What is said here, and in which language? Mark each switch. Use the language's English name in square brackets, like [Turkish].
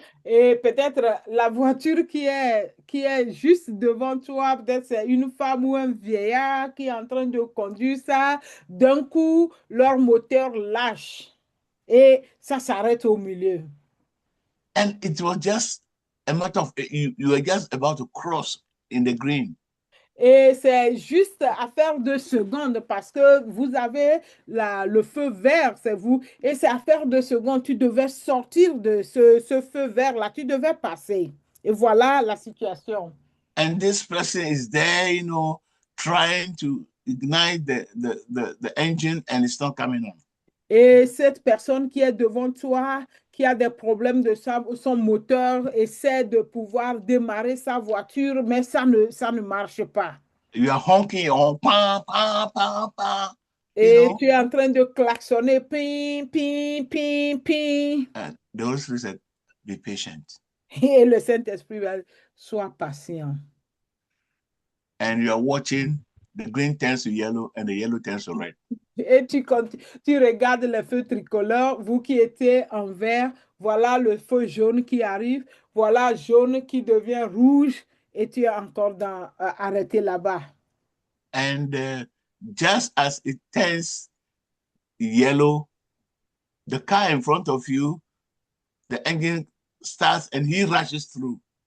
[French] Et peut-être la voiture qui est juste devant toi, peut-être c'est une femme ou un vieillard qui est en train de conduire ça. D'un coup, leur moteur lâche et ça s'arrête au milieu. [English] And it was just a matter of you were just about to cross in the green. [French] Et c'est juste affaire de secondes parce que vous avez le feu vert, c'est vous. Et c'est affaire de secondes. Tu devais sortir de ce feu vert-là. Tu devais passer. Et voilà la situation. [English] And this person is there, trying to ignite the engine and it's not coming on. [French] Et cette personne qui est devant toi, qui a des problèmes de son moteur, essaie de pouvoir démarrer sa voiture, mais ça ne marche pas. [English] You are honking on, pam, pam, pam, pam. [French] Et tu es en train de klaxonner, ping, ping, ping, ping. [English] And the Holy Spirit said, be patient. [French] Et le Saint-Esprit va dire, sois patient. [English] And you are watching, the green turns to yellow and the yellow turns to red. [French] Et tu regardes les feux tricolores, vous qui étiez en vert, voilà le feu jaune qui arrive, voilà jaune qui devient rouge et tu es encore arrêté là-bas. [English] And just as it turns yellow, the car in front of you, the engine starts and he rushes through.